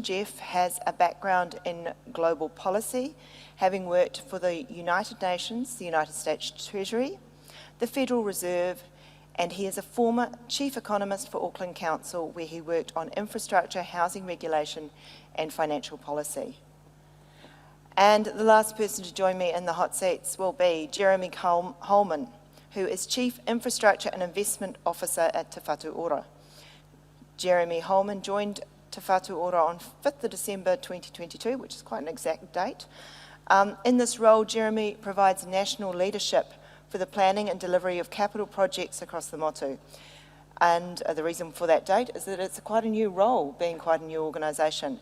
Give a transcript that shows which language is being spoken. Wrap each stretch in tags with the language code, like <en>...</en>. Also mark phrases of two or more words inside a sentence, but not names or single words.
<en>Jeff has a background in global policy, having worked for the United Nations, the United States Treasury, the Federal Reserve, and he is a former Chief Economist for Auckland Council, where he worked on infrastructure, housing regulation, and financial policy. And the last person to join me in the hot seats will be Jeremy Holman, who is Chief Infrastructure and Investment Officer at Te Whatu Ora. Jeremy Holman joined Te Whatu Ora on 5th of December 2022, which is quite an exact date. In this role, Jeremy provides national leadership for the planning and delivery of capital projects across the Motu. And the reason for that date is that it's quite a new role, being quite a new organisation.</en>